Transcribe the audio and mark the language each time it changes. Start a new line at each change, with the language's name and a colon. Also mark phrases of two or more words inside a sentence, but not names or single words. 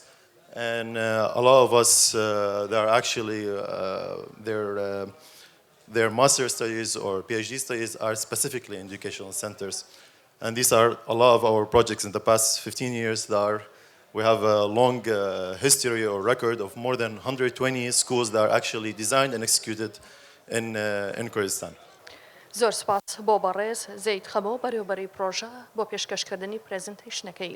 English: And a lot of us, that are actually their master studies or PhD studies are specifically in educational centers. And these are a lot of our projects in the past 15 years that are, we have a long history or record of more than 120 schools that are actually designed and executed in Kurdistan.
Central Kurdish: زۆر سپاس بۆ بەڕێز زەید خەمۆ بەڕێوەبەری پرۆژە بۆ پێشکەشکردنی پرێزنتەیشنەکەی.